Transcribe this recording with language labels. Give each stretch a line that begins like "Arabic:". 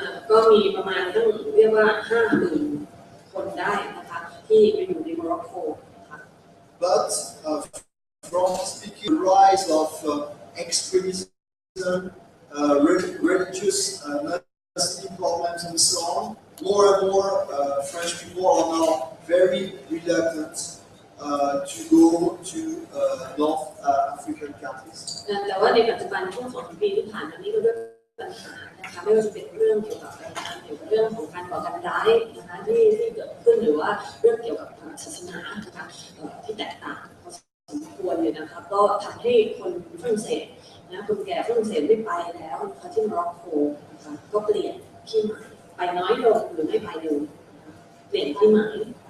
Thai: ก็มีประมาณตั้งเรียกว่า 50,000 คนได้นะคะที่ไปอยู่ในโมร็อกโกนะคะ
English: But from speaking the rise of extremism, religious Muslim problems and so on, more and more French people are now very reluctant to go to North African countries.
Thai: แต่ว่าในปัจจุบันช่วง2 ปีที่ผ่านมานี้ก็ด้วยปัญหานะคะไม่ว่าจะเป็นเรื่องเกี่ยวกับเรื่องของการก่อการร้ายนะคะที่เกิดขึ้นหรือว่าเรื่องเกี่ยวกับศาสนานะคะที่แตกต่างสมควรเลยนะคะก็ทำให้คนฝรั่งเศสนะคนแก่ฝรั่งเศสไม่ไปแล้วนะคะที่โมร็อกโกนะคะก็เปลี่ยนที่หมายไปน้อยลงหรือไม่ไปเลยเปลี่ยนที่หมาย